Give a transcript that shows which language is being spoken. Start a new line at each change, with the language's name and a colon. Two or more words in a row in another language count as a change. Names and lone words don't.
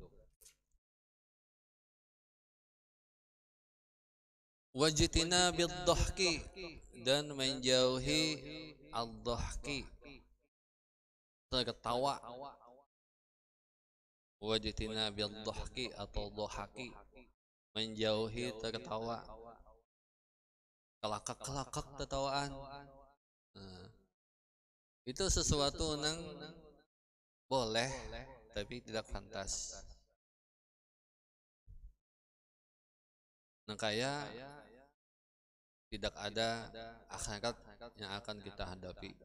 Arabic: واجتناب الضحك
Indonesian: dan menjauhi ad-dhahki, tertawa.
Arabic: واجتناب الضحك
Indonesian: atau dhahaki, menjauhi tertawa.
Banjar: Kelakak-kelakak tertawaan.
Indonesian: Nah, itu sesuatu yang boleh tapi tidak pantas. Nah kaya tidak ada akhirat yang akan kita hadapi.